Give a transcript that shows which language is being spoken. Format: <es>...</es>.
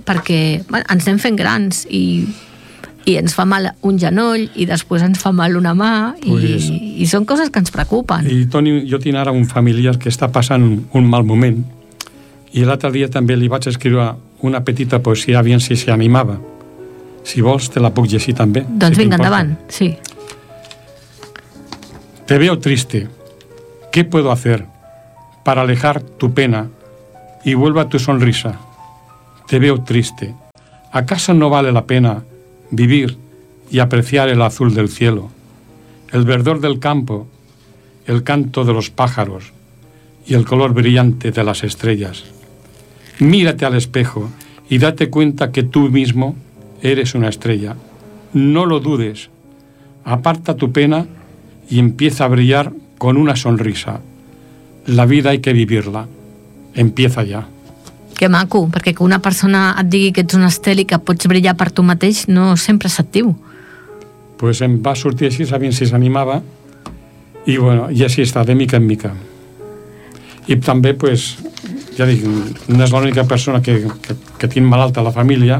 <ca>Perquè, bueno, ens anem fent grans i ens fa mal un genoll i després ens fa mal una mà, pues, i són coses que ens preocupen. I Toni, jo tinc ara un familiar que està passant un mal moment i l'altre dia també li vaig escriure una petita poesia, aviam si s'animava. Si vols, te la puc llegir també. Doncs vinga, endavant, sí.</ca> <es>Te veo triste. ¿Qué puedo hacer para alejar tu pena y vuelva tu sonrisa? Te veo triste. ¿Acaso no vale la pena vivir y apreciar el azul del cielo, el verdor del campo, el canto de los pájaros y el color brillante de las estrellas? Mírate al espejo y date cuenta que tú mismo eres una estrella. No lo dudes. Aparta tu pena y empieza a brillar con una sonrisa. La vida hay que vivirla. Empieza ya.</es> <ca>Que maco, perquè que una persona et digui que ets una estrella i que pots brillar per tu mateix no sempre és actiu. Pues em va sortir així, sabent si s'animava. I bueno, i així està, de mica en mica. I també, pues, ja dic, no és l'única persona que tinc malalta a la família.</ca>